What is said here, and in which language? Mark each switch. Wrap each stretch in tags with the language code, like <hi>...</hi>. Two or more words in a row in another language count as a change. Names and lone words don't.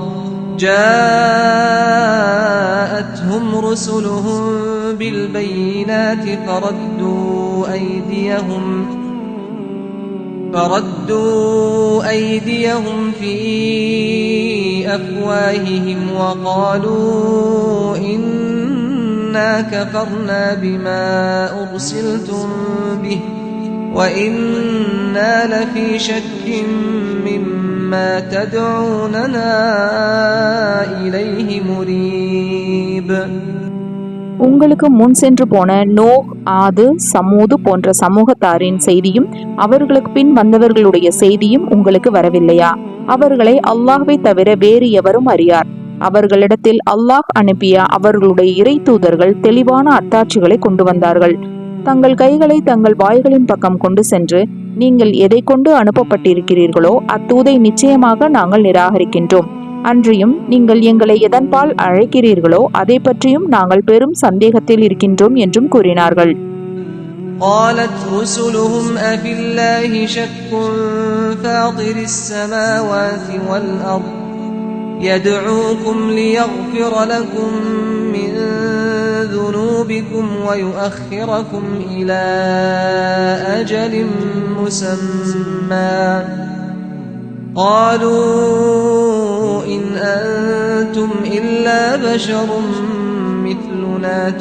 <ar>جاءتهم رسلهم بالبينات فردوا أيديهم في أفواههم وقالوا إنا كفرنا بما أرسلتم به وإنا لفي شك مما تدعوننا إليه مريب.</ar> <ta>உங்களுக்கு முன் சென்று போன நோஹ், ஆது, சமூது போன்ற சமூகத்தாரின் செய்தியும் அவர்களுக்கு பின் வந்தவர்களுடைய செய்தியும் உங்களுக்கு வரவில்லையா? அவர்களை அல்லாஹ்வை தவிர வேறு எவரும் அறியார். அவர்களிடத்தில் அல்லாஹ் அனுப்பிய அவர்களுடைய இறை தூதர்கள் தெளிவான அத்தாட்சிகளை கொண்டு வந்தார்கள். தங்கள் கைகளை தங்கள் வாய்களின் பக்கம் கொண்டு சென்று, நீங்கள் எதை கொண்டு அனுப்பப்பட்டிருக்கிறீர்களோ அத்தூதை நிச்சயமாக நாங்கள் நிராகரிக்கின்றோம். அன்றியும் நீங்கள் எங்களை எதன்பால் அழைக்கிறீர்களோ அதை பற்றியும் நாங்கள் பெரும் சந்தேகத்தில் இருக்கின்றோம் என்றும் கூறினார்கள்.</ta> <ar>قالت رسلهم أفي الله شك فاطر السماوات والأرض يدعوكم ليغفر لكم من ذنوبكم ويؤخركم إلى أجل مسمى قالوا إن أنتم إلا بشر مثلنا</ar>